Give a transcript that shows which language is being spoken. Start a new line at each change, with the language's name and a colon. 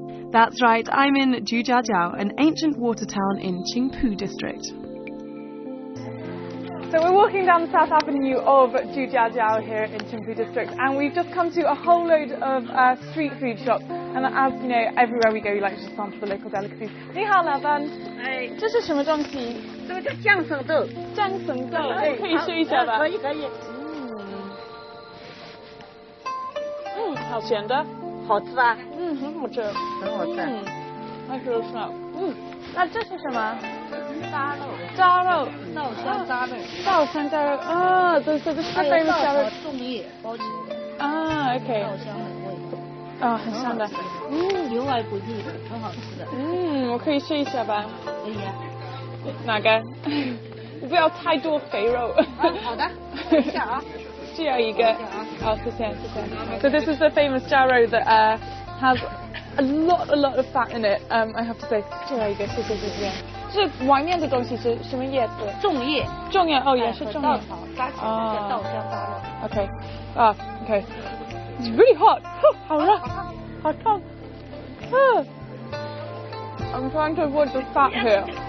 English: That's right, I'm in Jujiajiao, an ancient water town in Qingpu district. So we're walking down the South Avenue of Jujiajiao here in Qingpu district, and we've just come to a whole load of street food shops. And as you know, everywhere we go, we like to just sample the local delicacies.
Chinese: 你好，老板。哎，这是什么东西？这个叫酱生豆。酱生豆，哎，可以试一下吧？可以，可以。好咸的。好吃啊。很好吃。很好吃。爱吃的是。那这是什么？扎肉。扎肉。稻香扎肉。稻香扎肉啊，对对对，是 famous 扎肉。粽叶包起来的。啊 ，OK。稻香的味道。啊，很香的。油而不腻，很好吃的。我可以试一下吧？可以啊。哪个？我不要太多肥肉。好的。试一下啊。这样一个。好，谢谢，谢谢。
English: So this is the famous jarro that has a lot of fat in it. I have to say.
Chinese: 这样一个，谢谢谢谢。这外面的东西是什么叶子？粽叶。粽叶哦，也是粽叶。稻草扎起来叫稻香扎肉。
English: OK. Okay. It's really hot.
Chinese: 好热，好烫。
English: I'm trying to avoid the fat here.